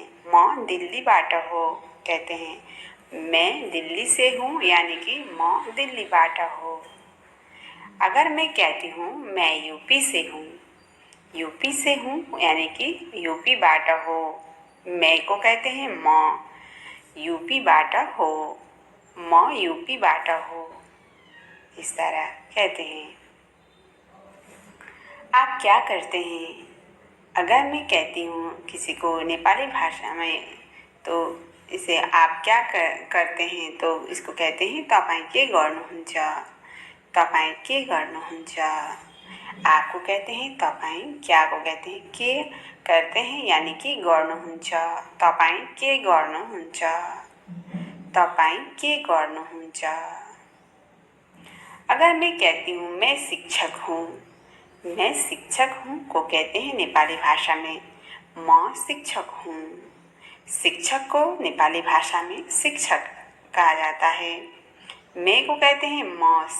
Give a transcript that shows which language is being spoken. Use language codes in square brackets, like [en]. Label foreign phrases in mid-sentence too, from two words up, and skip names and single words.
[ne] म दिल्लीबाट हो [hi] कहते हैं। मैं दिल्ली से हूँ यानी कि [ne] म दिल्लीबाट हो। [hi] अगर मैं कहती हूँ मैं यूपी से हूँ, यूपी से हूँ यानी कि [ne] यूपी बाट हो। [hi] मैं को कहते हैं म। [ne] यूपी बाट हो। म यूपी बाट हो, [hi] इस तरह कहते हैं। आप क्या करते हैं? अगर मैं कहती हूँ किसी को नेपाली भाषा में तो इसे आप क्या करते हैं तो इसको कहते हैं [ne] तपाईं के गर्नुहुन्छ। तपाईं के गर्नुहुन्छ। [hi] आपको कहते हैं तपाईं। क्या को कहते हैं के करते हैं यानी कि गर्नुहुन्छ। [ne] तपाईं के गर्नुहुन्छ। तपाईं के गर्नुहुन्छ। [hi] अगर मैं कहती हूँ मैं शिक्षक हूँ, मैं शिक्षक हूँ को कहते हैं नेपाली भाषा में [ne] म शिक्षक [hi] हूँ। शिक्षक को नेपाली भाषा में शिक्षक कहा जाता है। मैं को कहते हैं म।